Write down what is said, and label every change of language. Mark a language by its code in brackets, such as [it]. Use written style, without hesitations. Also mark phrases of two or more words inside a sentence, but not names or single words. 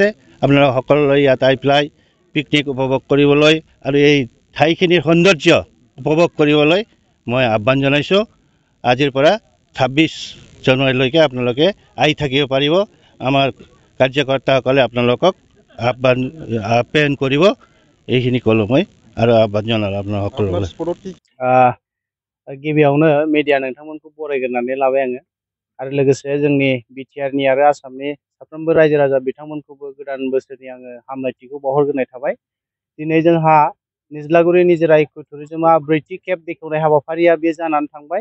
[as] আপোনালোক সকলোলৈ ইয়াত আহি পেলাই পিকনিক উপভোগ কৰিবলৈ আৰু এই ঠাইখিনিৰ সৌন্দৰ্য উপভোগ কৰিবলৈ মই আহ্বান জনাইছোঁ। আজিৰ পৰা 26 জানুৱাৰীলৈকে আপোনালোকে আহি থাকিব পাৰিব। আমাৰ কাৰ্যকৰ্তাসকলে আপোনালোকক আপ্যায়ন কৰিব। এইখিনি ক'লোঁ মই আৰু আহ্বান জনালোঁ আপোনাৰ সকলোলৈ। [brx] गिबियावनो मिडिया नोंथांमोनखौ बरायग्रोनानै लाबाय आङो आरो लोगोसे जोंनि बिटिआरनि आरो आसामनि साफ्रोमबो रायजो राजा बिथांमोनखौबो गोदान बोसोरनि आङो हामलायथिखौ बावहरग्रोनाय थाबाय। दिनै जोंहा निज्लागुरि निजोरा इको टुरिजमा ब्रैथि खेब बेखेवनाय हाबाफारिया बे जानानै थांबाय।